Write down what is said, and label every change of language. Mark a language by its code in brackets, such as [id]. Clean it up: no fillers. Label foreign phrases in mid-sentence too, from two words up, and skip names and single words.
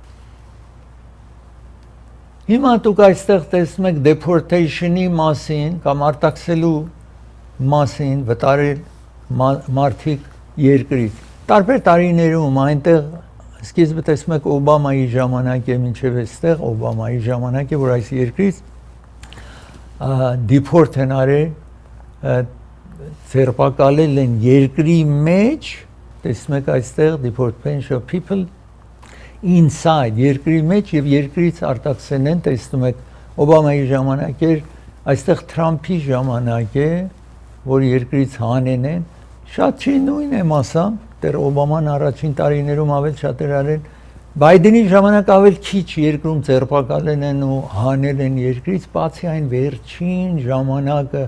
[hy] Հիմա դուք այստեղ տեսնում եք deportation-ի մասին կամ արտաքսելու մասին վտարել մարդիկ երկրից։ Տարբեր տարիներում այնտեղ սկիզբը տեսնում եք Օբամայի ժամանակ է մինչև այստեղ Օբամայի ժամանակ է, որ այս երկրից deport են արել, ձերբակալել են երկրի մեջ, տեսնում եք այստեղ [en] deportation of people inside [hy] երկրի մեջ եւ երկրից արտաքսեն են, տեսնում եք Օբամայի ժամանակ էր, այստեղ Թրամփի ժամանակ է, որ երկրից հանեն են, շատ չի նույն է մասամբ, դեռ Օբաման առաջին տարիներում ավելի շատ էր արել, Բայդենի ժամանակ ավելի քիչ երկրում ձերբակալել են ու հանել են երկրից, բացի այն վերջին ժամանակը